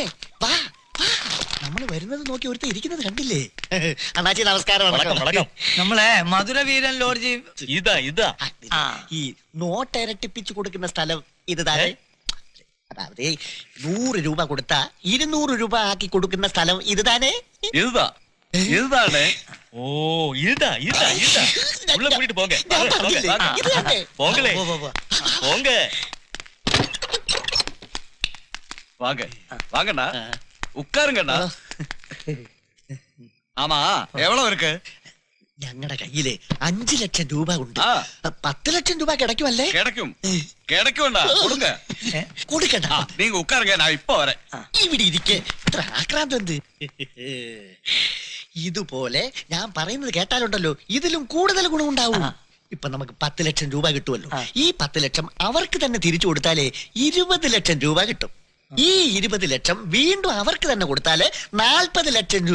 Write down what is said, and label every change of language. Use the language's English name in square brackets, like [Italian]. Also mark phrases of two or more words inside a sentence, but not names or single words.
[Malayalam] വാ നമ്മൾ വരുന്നത് നോക്കി ഒരുത്ത ഇരിക്കുന്നത് കണ്ടില്ലേ? അണ്ണാച്ചി നമസ്കാരം. നമ്മളെ മധുര വീരൻ ലോഡ്ജ് ഇതാ ഈ നോട്ട് ഇരട്ടിപ്പിച്ചു കൊടുക്കുന്ന സ്ഥലം ഇത് താഴെ. അതായത് 100 രൂപ കൊടുത്താ 200 രൂപ ആക്കി കൊടുക്കുന്ന സ്ഥലം ഇത് താനേ. [Tamil] இதுதானே ஓ இதுதான் உள்ள கூட்டிட்டு போங்க போங்களே போங்க வாங்க வாங்கண்ணா உட்காருங்கண்ணா ஆமா எவ்வளவு இருக்கு? [Malayalam] ഞങ്ങളുടെ കയ്യില് 5 ലക്ഷം രൂപ ഉണ്ട്. 10 ലക്ഷം രൂപ കിടക്കുമല്ലേ? കിടക്കുണ്ടാ കൊടുങ്ക കൊടുക്കണ്ട. [Tamil] நீங்க உட்காருங்க நான் இப்ப வரேன். [Malayalam] ഇവിടെ ഇരിക്കെ ഇത്ര ആക്രാന്തം എന്ത്? ഇതുപോലെ ഞാൻ പറയുന്നത് കേട്ടാലുണ്ടല്ലോ ഇതിലും കൂടുതൽ ഗുണമുണ്ടാവും. ഇപ്പൊ നമുക്ക് 10 ലക്ഷം രൂപ കിട്ടുമല്ലോ. ഈ 10 ലക്ഷം അവർക്ക് തന്നെ തിരിച്ചു കൊടുത്താലേ 20 ലക്ഷം രൂപ കിട്ടും. ഈ 20 ലക്ഷം വീണ്ടും അവർക്ക് തന്നെ കൊടുത്താല് 40 ലക്ഷം രൂപ